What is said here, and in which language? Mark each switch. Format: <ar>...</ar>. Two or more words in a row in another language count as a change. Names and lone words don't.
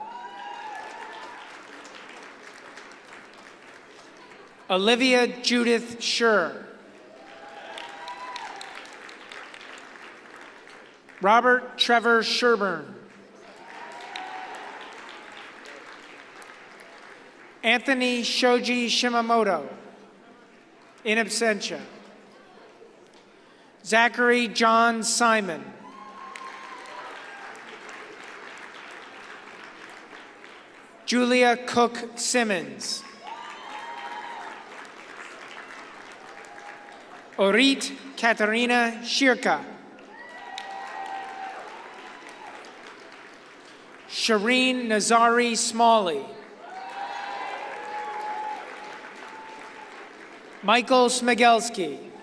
<en>Olivia Judith Schur. Robert Trevor Sherburne. Anthony Shoji Shimamoto, in absentia. Zachary John Simon. Julia Cook Simmons. Orit Katerina Shirka. Shireen Nazari Smalley. Michael Smigelski.</en>